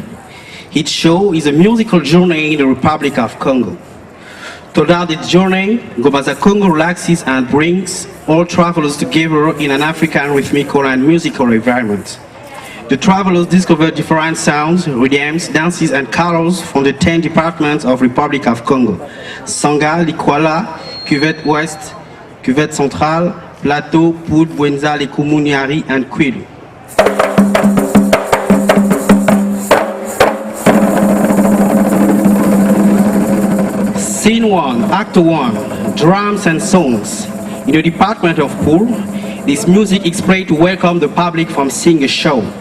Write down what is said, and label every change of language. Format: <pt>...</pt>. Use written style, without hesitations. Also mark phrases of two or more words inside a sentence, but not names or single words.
<en>Each show is a musical journey in the Republic of Congo. Throughout its journey, Ngobaza Congo relaxes and brings all travelers together in an African rhythmical and musical environment. The travelers discover different sounds, rhythms, dances, and colors from the 10 departments of Republic of Congo: Sanga, Likwala, Cuvette Ouest, Cuvette Centrale, Plateau, Poud, Bwenza, Likumuniari, and Kwilu. Scene 1, Act 1, Drums and Songs. In the department of Pool, this music is played to welcome the public from seeing a show.</en>